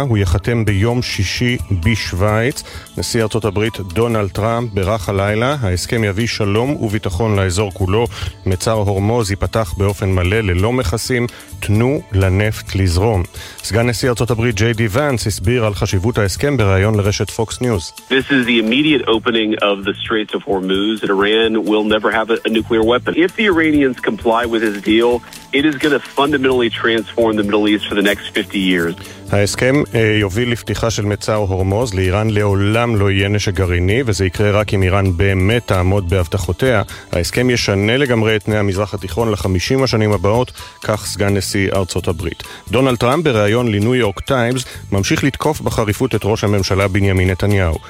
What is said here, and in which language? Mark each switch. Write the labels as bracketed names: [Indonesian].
[Hebrew] הוא יחתם ביום שישי בשוויץ. נשיא ארצות הברית דונלד טראמפ ברח הלילה. ההסכם יביא שלום וביטחון לאזור כולו. מצר הורמוז ייפתח באופן מלא ללא מכסים. תנו לנפט לזרום. סגן נשיא ארצות הברית ג'יי די ונס הסביר על חשיבות ההסכם בראיון לרשת פוקס ניוז. [English] This is the immediate opening of the Straits of Hormuz. Iran will never have a nuclear weapon. If the Iranians comply with his deal, it is going to fundamentally transform the Middle East for the next 50 years. [Hebrew] ההסכם יוביל לפתיחה של מצר הורמוז. לאיראן לעולם לא יהיה נשק גרעיני, וזה יקרה רק אם איראן באמת תעמוד בהבטחותיה. ההסכם ישנה לגמרי את תנאי המזרח התיכון ל-50 השנים הבאות, כך סגן נשיא ארצות הברית. דונלד טראמפ בריאיון לניו יורק טיימס ממשיך לתקוף בחריפות את ראש הממשלה בנימין נתניהו.